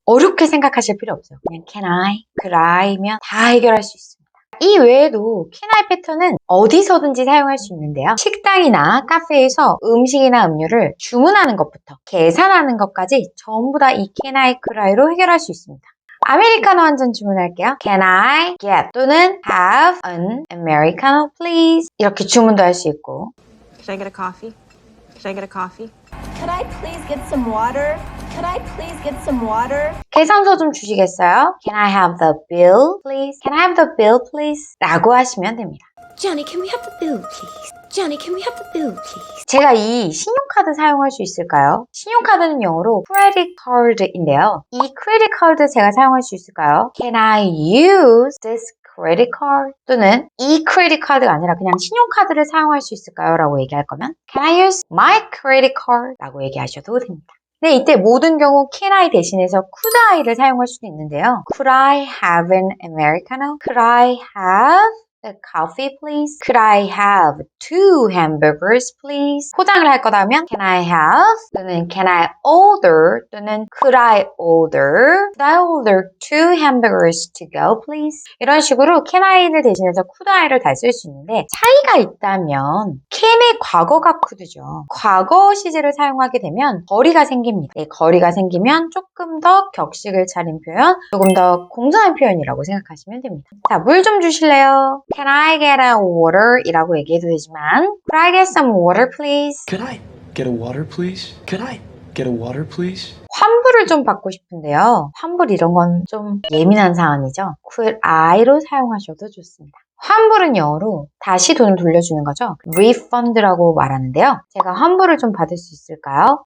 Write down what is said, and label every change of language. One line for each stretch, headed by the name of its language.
Korean: 어렵게 생각하실 필요 없어요. 그냥 can I, could I면 다 해결할 수 있습니다. 이 외에도 can I 패턴은 어디서든지 사용할 수 있는데요. 식당이나 카페에서 음식이나 음료를 주문하는 것부터 계산하는 것까지 전부 다 이 can I, could I로 해결할 수 있습니다. 아메리카노 한 잔 주문할게요.
English: Can I get
Korean: 또는
English: have an Americano please
Korean: 이렇게 주문도 할 수 있고
English: Should I get a coffee? Should I get a coffee? Could I please get some water? Could I please get some water?
Korean: 계산서 좀 주시겠어요?
English: Can I have the bill please? Can I have the bill please?
Korean: 라고 하시면 됩니다.
English: Johnny, can we have the bill, please? Johnny, can we have the bill, please?
Korean: 제가 이 신용카드 사용할 수 있을까요? 신용카드는 영어로 credit card인데요. 이 credit card 제가 사용할 수 있을까요?
English: Can I use this credit card?
Korean: 또는 이 credit card가 아니라 그냥 신용카드를 사용할 수 있을까요? 라고 얘기할 거면
English: Can I use my credit card?
Korean: 라고 얘기하셔도 됩니다. 네, 이때 모든 경우 can I 대신해서 could I를 사용할 수도 있는데요.
English: Could I have an Americano? Could I have a coffee please? Could I have 2 hamburgers please?
Korean: 포장을 할 거다면
English: can I have 또는 can I order 또는 could I order 2 hamburgers to go please?
Korean: 이런 식으로 can I를 대신해서 could I를 다 쓸 수 있는데 차이가 있다면 can의 과거가 could죠. 과거 시제를 사용하게 되면 거리가 생깁니다. 네, 거리가 생기면 조금 더 격식을 차린 표현, 조금 더 공손한 표현이라고 생각하시면 됩니다. 자, 물 좀 주실래요?
English: Can I get a water?
Korean: 이라고 얘기해도 되지만
English: Could I get some water please? Could I get a water, please? Could I get a water, please?
Korean: 환불을 좀 받고 싶은데요. 환불 이런 건 좀 예민한 사안이죠. Could I로 사용하셔도 좋습니다. 환불은 영어로 다시 돈을 돌려주는 거죠. refund라고 말하는데요. 제가 환불을 좀 받을 수 있을까요?